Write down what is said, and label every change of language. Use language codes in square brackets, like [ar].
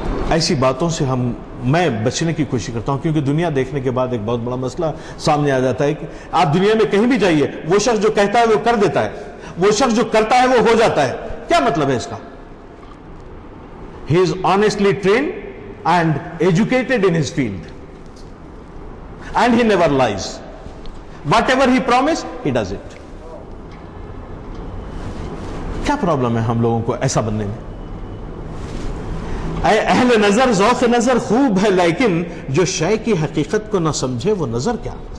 [ur] ایسی باتوں سے میں بچنے کی کوشش کرتا ہوں، کیونکہ دنیا دیکھنے کے بعد ایک بہت بڑا مسئلہ سامنے آ جاتا ہے کہ آپ دنیا میں کہیں بھی جائیے، وہ شخص جو کہتا ہے وہ کر دیتا ہے، وہ شخص جو کرتا ہے وہ ہو جاتا ہے۔ کیا مطلب ہے اس کا؟ [en] He is honestly trained and educated in his field, and he never lies. Whatever he promised, he does it. [ur] کیا پرابلم ہے ہم لوگوں کو ایسا بننے میں؟ اے اہل نظر، ذوق نظر خوب ہے، لیکن جو شے کی حقیقت کو نہ سمجھے وہ نظر کیا؟